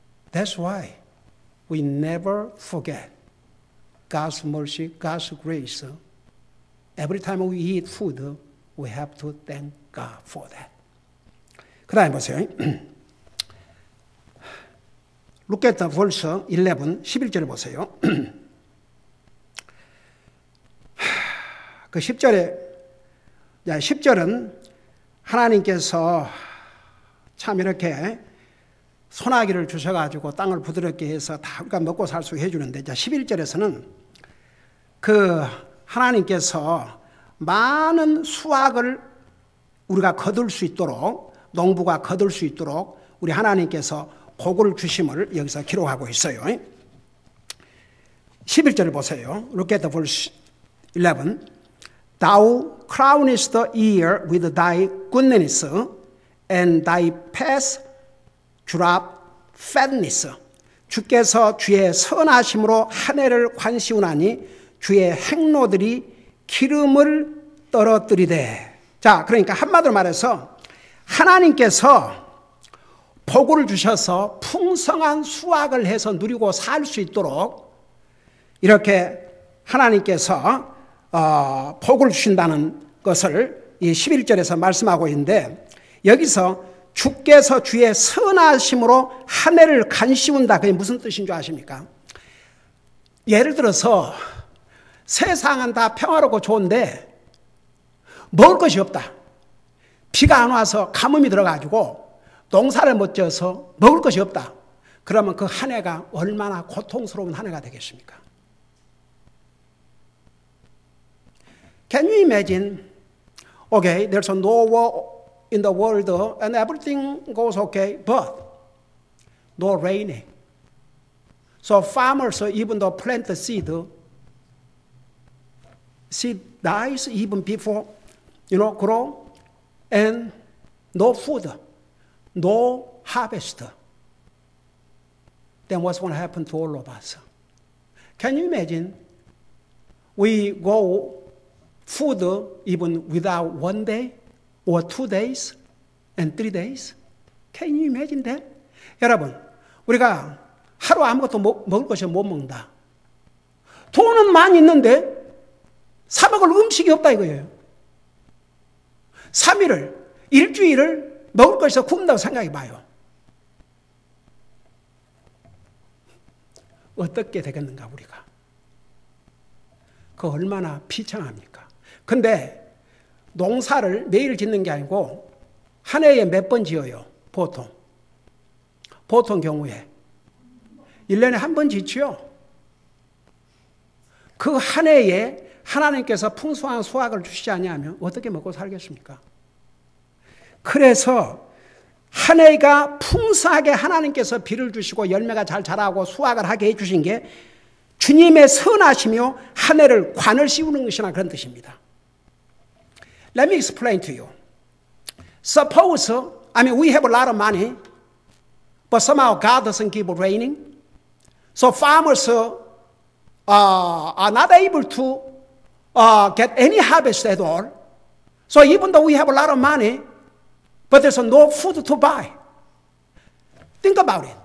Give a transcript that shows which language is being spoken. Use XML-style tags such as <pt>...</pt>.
<en>That's why we never forget God's mercy, God's grace. Every time we eat food, we have to thank God for that.</en> <ko>그 다음에 보세요.</ko> <en>Look at the verse 11,</en> <ko>11절을 보세요. 그 10절은 하나님께서 참 이렇게 소나기를 주셔가지고 땅을 부드럽게 해서 다 우리가 먹고 살 수 해주는데, 11절에서는 그 하나님께서 많은 수확을 우리가 거둘 수 있도록 농부가 거둘 수 있도록 우리 하나님께서 복을 주심을 여기서 기록하고 있어요. 11절 보세요.</ko> <en>Look at the verse 11. Thou crownest the year with thy goodness, and thy paths drop fatness.</en> <ko>주께서 주의 선하심으로 한 해를 관시우나니 주의 행로들이 기름을 떨어뜨리되. 자, 그러니까 한마디로 말해서 하나님께서 복을 주셔서 풍성한 수확을 해서 누리고 살 수 있도록 이렇게 하나님께서 복을 주신다는 것을 이 11절에서 말씀하고 있는데, 여기서 주께서 주의 선하심으로 한 해를 간시운다. 그게 무슨 뜻인 줄 아십니까? 예를 들어서 세상은 다 평화롭고 좋은데 먹을 것이 없다. 비가 안 와서 가뭄이 들어가지고 농사를 못 지어서 먹을 것이 없다. 그러면 그 한 해가 얼마나 고통스러운 한 해가 되겠습니까?</ko> <en>Can you imagine? Okay, there's no war in the world and everything goes okay, but no raining. So farmers, even though plant the seed dies even before, grow, and no food, no harvest. Then what's going to happen to all of us? Can you imagine? We go food even without 1 day or 2 days and 3 days. Can you imagine that?</en> <ko>여러분, 우리가 하루 아무것도 먹을 것이 못 먹는다. 돈은 많이 있는데 사 먹을 음식이 없다 이거예요. 3일을, 일주일을 먹을 것이 굶는다고 생각해 봐요. 어떻게 되겠는가 우리가. 그 얼마나 비참합니까? 근데 농사를 매일 짓는 게 아니고 한 해에 몇 번 지어요? 보통 경우에 1년에 한 번 짓지요. 그 한 해에 하나님께서 풍성한 수확을 주시지 아니하면 어떻게 먹고 살겠습니까? 그래서 한 해가 풍성하게 하나님께서 비를 주시고 열매가 잘 자라고 수확을 하게 해주신 게 주님의 선하시며 한 해를 관을 씌우는 것이나 그런 뜻입니다.</ko> <en>Let me explain to you. Suppose, we have a lot of money, but somehow God doesn't give raining. So farmers are not able to get any harvest at all. So even though we have a lot of money, but there's no food to buy. Think about it.</en>